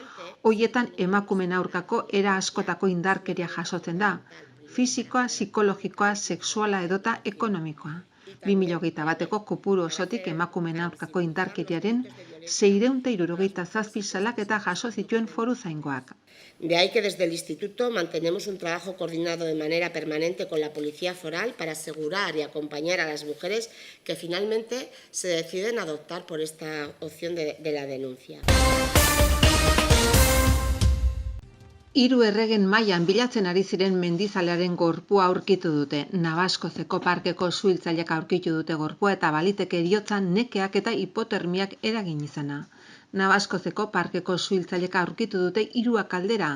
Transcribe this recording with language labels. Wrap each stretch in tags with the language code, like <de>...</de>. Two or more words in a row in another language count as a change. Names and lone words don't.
<eu>Horietan emakumeen aurkako era askotako indarkeria jasotzen da. fisikoa, psikologikoa, sexuala edota ekonomikoa. 2021ko kopuru osotik emakumeen aurkako indarkeriaren 677 salaketa jaso zituen Foruzaingoak.</eu> <es>De ahí que desde el Instituto mantenemos un trabajo coordinado de manera permanente con la Policía Foral para asegurar y acompañar a las mujeres que finalmente se deciden a adoptar por esta opción de la denuncia.</es> <eu>3 erregen mailan bilatzen ari ziren mendizalearen gorpua aurkitu dute. Navaskozeko parkeko suhiltzaileak aurkitu dute gorpua eta baliteke heriotza, nekeak eta hipotermiak eragin izana. Navaskozeko parkeko suhiltzaileak aurkitu dute 3 kaldera.</eu>